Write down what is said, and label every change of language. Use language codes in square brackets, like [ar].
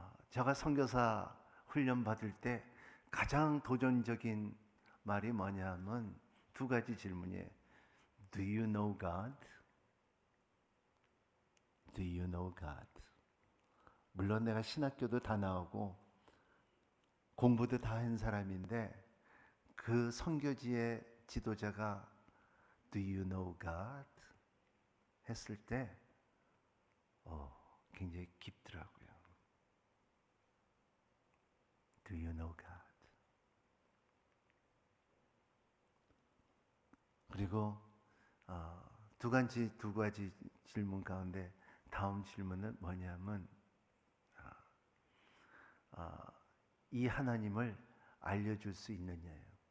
[ko] 제가 선교사 훈련 받을 때 가장 도전적인 말이 뭐냐면 두 가지 질문이에요. [en] Do you know God? Do you know God? [ko] 물론 내가 신학교도 다 나오고 공부도 다 한 사람인데 그 선교지의 지도자가 [en] Do you know God? [ko] 했을 때 굉장히 깊더라고요. [en] Do you know God? [ko] 그리고 두 가지 질문 가운데 다음 질문은 뭐냐면 이 하나님을 알려줄 수 있느냐예요.